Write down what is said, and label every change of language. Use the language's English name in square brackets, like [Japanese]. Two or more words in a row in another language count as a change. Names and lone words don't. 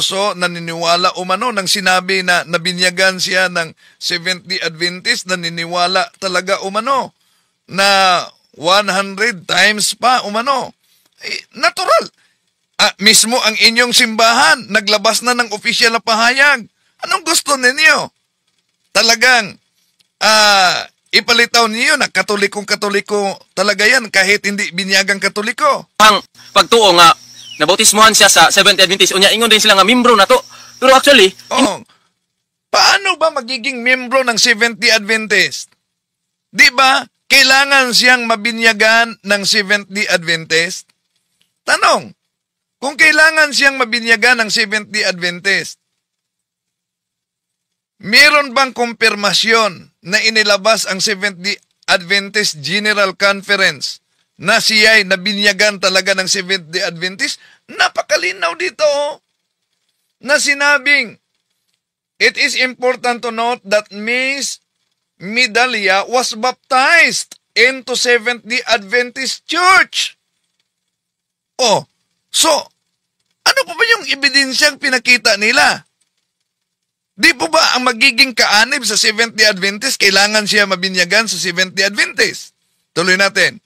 [Filipino] So naniniwala umano nang sinabi na nabinyagan siya ng Seventh-day Adventist, naniniwala talaga umano na 100 times pa umano. Natural. Mismo ang inyong simbahan, naglabas na ng opisyal na pahayag. Anong gusto ninyo? Talagang ipalitaw niyo na katoliko talaga yan kahit hindi binyagang katoliko. [Cebuano] Ang pagtuo nga, nabautismohan siya sa Seventh-day Adventist, unya ingon din sila nga membro na to. [Filipino] Pero actually, paano ba magiging membro ng Seventh-day Adventist? Di ba, kailangan siyang mabinyagan ng Seventh-day Adventist? Tanong, kung kailangan siyang mabinyagan ng Seventh-day Adventist, meron bang kumpirmasyon na inilabas ang Seventh-day Adventist General Conference na siya'y nabinyagan talaga ng Seventh-day Adventist? Napakalinaw dito na sinabing, [English] it is important to note that Miss Midalia was baptized into Seventh-day Adventist Church. [Filipino] So, ano pa ba yung ebidensyang pinakita nila? Di po ba ang magiging kaanib sa Seventh-day Adventist, kailangan siya mabinyagan sa Seventh-day Adventist? Tuloy natin.